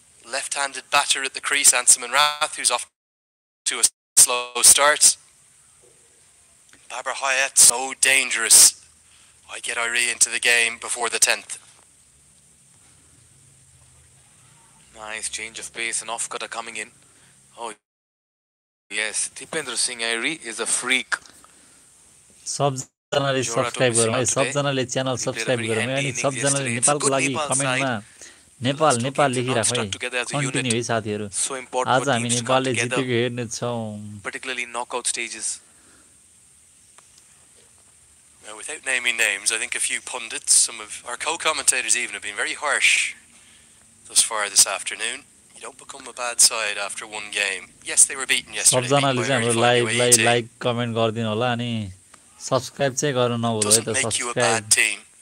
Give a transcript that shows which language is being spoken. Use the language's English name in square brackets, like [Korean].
[English] Left-handed batter at the crease, Ansuman Rath, who's off to a slow start. Babar Hayat, so dangerous. I get Airi into the game before the 10th. Nice change of pace and off-cutter coming in. Oh, yes. Dipendra Singh Airi is a freak. [Nepali] सबजनाले subscribe गरौँ है सबजनाले channel subscribe गरौँ है अनि सबजनाले नेपालको लागि कमेन्टमा नेपाल नेपाल लेखिराखौँ है कन्टिन्यू है साथीहरू आज हामी नेपालले जितेको हेर्नेछौँ [English] particularly knockout stages. Now, without naming names, I think a few pundits, some of our co-commentators even, have been very harsh thus far this afternoon. You don't become a bad side after one game. Yes, they were beaten yesterday. [Nepali] सबजनाले चाहिँ हाम्रो लाइभलाई like comment गरिदिनु होला अनि subscribe चाहिँ गर्नु नभुल्नु है त सब्स्क्राइब